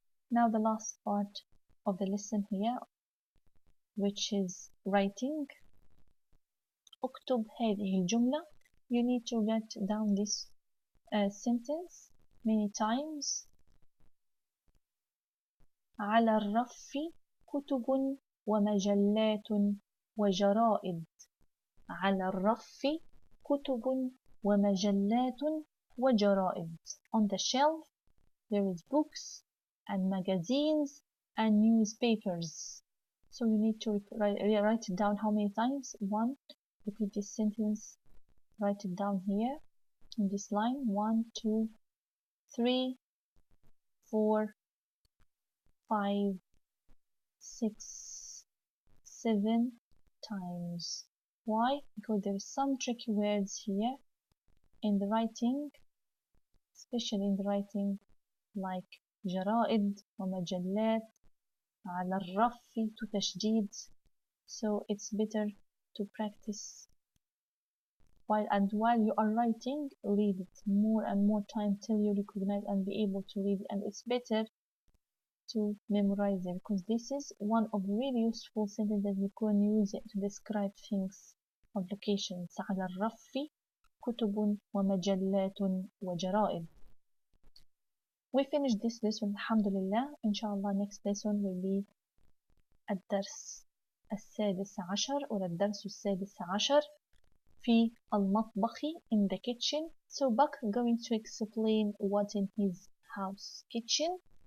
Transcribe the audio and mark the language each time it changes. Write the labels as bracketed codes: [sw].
[en] Now the last part of the lesson here, which is writing. [ar] اكتب هذه الجملة. [en] You need to write down this sentence many times. [ar] على الرف كتب ومجلات وجرائد. على الرف كتب ومجلات وجرائد. [en] On the shelf there is books and magazines and newspapers. So you need to write it down how many times? One. Repeat this sentence. Write it down here in this line. 1, 2, 3, 4, 5, 6, 7 times. Why? Because there is some tricky words here in the writing, especially in the writing like [ar] جرائد ومجلات على الرف [en] to تشديد. So it's better to practice while you are writing, read it more and more time till you recognize and be able to read it. And it's better to memorize it because this is one of really useful sentences that you can use it to describe things of locations. [ar] على الرف كتب ومجلات وجرائد. [en] We finished this lesson alhamdulillah. Inshallah next lesson will be [ar] الدرس السادس عشر [en] or [ar] الدرس السادس عشر في المطبخ [en] in the kitchen. So Bakr going to explain what in his house kitchen.